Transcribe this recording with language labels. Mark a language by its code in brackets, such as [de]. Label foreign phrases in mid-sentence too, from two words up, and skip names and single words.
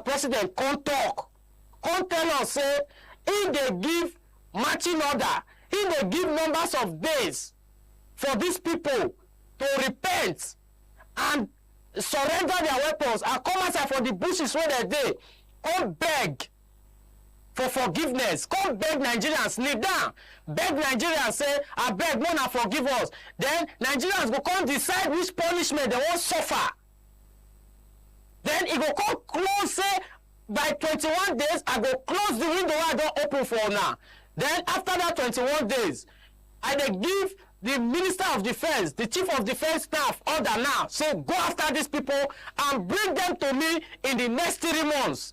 [pcm] President can't talk, can't tell us say if they give matching order, if they give numbers of days for these people to repent and surrender their weapons and come outside for the bushes where they dey, come beg for forgiveness, come beg Nigerians, kneel down, beg Nigerians say, I beg, no na forgive us. Then Nigerians go come decide which punishment they want suffer. Then it go come close, say, by 21 days, I go close the window I don't open for now. Then after that 21 days, I dey give the Minister of Defense, the Chief of Defense Staff order now, say go after these people and bring them to me in the next 3 months.